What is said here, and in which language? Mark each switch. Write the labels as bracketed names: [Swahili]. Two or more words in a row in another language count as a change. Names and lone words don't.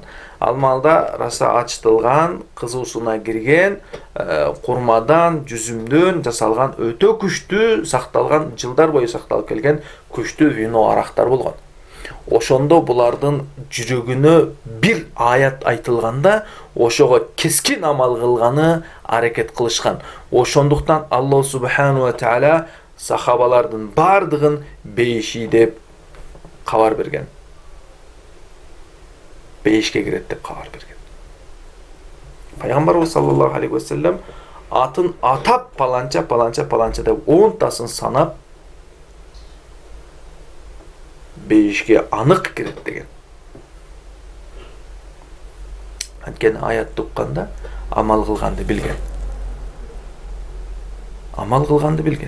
[Kyrgyz] Ал маалда раса ачтылган, кызуусуна кирген, курмадан, жүзүмдөн жасалган өтө күчтүү сакталган, жылдар бою сакталып келген күчтүү вино арактар болгон. Ошондо булардын жүрөгүнө бир аят айтылганда, ошого кескин амал кылганы аракет кылышкан. Ошондуктан Аллах [Arabic] سبحانه وتعالى [Kyrgyz] сахабалардын бардыгын бейиши деп кабар берген. Бейишке кирет деп кабар берген. Пайгамбарыбыз [Arabic] صلى الله عليه وسلم [Kyrgyz] атын атап паланча деп 10тасын санап бейишке анык кирет деген. Анткени аят тукканда амал кылганды билген. Амал кылганды билген.